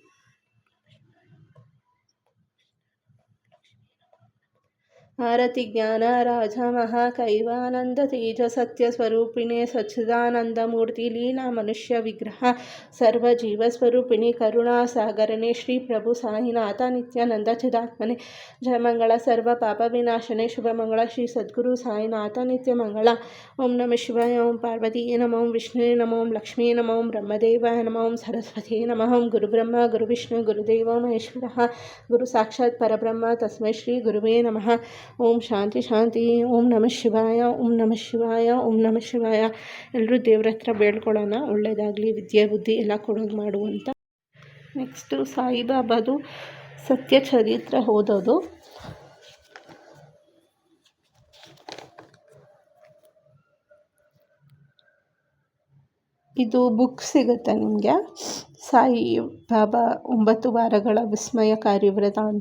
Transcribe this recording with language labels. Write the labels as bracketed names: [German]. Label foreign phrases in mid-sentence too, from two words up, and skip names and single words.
[Sanskrit] ಆರತಿ ಜ್ಞಾನ ರಾಜ ಮಹಾಕೈವಾನಂದ ತೇಜ ಸತ್ಯ ಸ್ವರೂಪಿಣಿ ಸಚ್ಚಿದಾನಂದ ಮೂರ್ತಿ ಲೀಲಾ ಮನುಷ್ಯ ವಿಗ್ರಹ ಸರ್ವ ಜೀವ ಸ್ವರೂಪಿಣಿ ಕರುಣಾ ಸಾಗರಣೆ ಶ್ರೀ ಪ್ರಭು ಸಾಯಿನಾಥ ನಿತ್ಯಾನಂದ ಚಿದಾತ್ಮನೆ ಜಯಮಂಗಳ ಸರ್ವ ಪಾಪ ವಿನಾಶನೆ ಶುಭ ಮಂಗಳ ಶ್ರೀ ಸದ್ಗುರು ಸಾಯಿನಾಥ ನಿತ್ಯ ಮಂಗಳ. ಓಂ ನಮಃ ಶಿವಾಯ. ಓಂ ಪಾರ್ವತಿ ನಮಃ. ಓಂ ವಿಷ್ಣು ನಮಃ. ಓಂ ಲಕ್ಷ್ಮೀ ನಮಃ. ಓಂ ಬ್ರಹ್ಮದೇವಾಯ ನಮಃ. ಓಂ ಸರಸ್ವತಿ ನಮಃ. ಓಂ ಗುರುಬ್ರಹ್ಮ ಗುರುವಿಷ್ಣು ಗುರುದೇವ ಮಹೇಶ್ವರಃ ಗುರು ಸಾಕ್ಷಾತ್ ಪರಬ್ರಹ್ಮ ತಸ್ಮೈ ಶ್ರೀ ಗುರುವೇ ನಮಃ. ಓಂ ಶಾಂತಿ ಶಾಂತಿ. ಓಂ ನಮಃ ಶಿವಾಯ. ಓಂ ನಮಃ ಶಿವಾಯ. ಓಂ ನಮಃ ಶಿವಾಯ. [Kannada] ಎಲ್ಲರೂ ದೇವ್ರ ಹತ್ರ ಬೇಡ್ಕೊಳ್ಳೋಣ, ಒಳ್ಳೆಯದಾಗಲಿ, ವಿದ್ಯೆ ಬುದ್ಧಿ ಎಲ್ಲ ಕೊಡೋದು ಮಾಡುವಂತ. ನೆಕ್ಸ್ಟು ಸಾಯಿಬಾಬಾದು ಸತ್ಯ ಚರಿತ್ರೆ ಓದೋದು. ಇದು ಬುಕ್ ಸಿಗುತ್ತೆ ನಿಮಗೆ, ಸಾಯಿ ಬಾಬಾ 9 ವಾರಗಳ ವಿಸ್ಮಯಕಾರಿ ವ್ರತ ಅಂತ.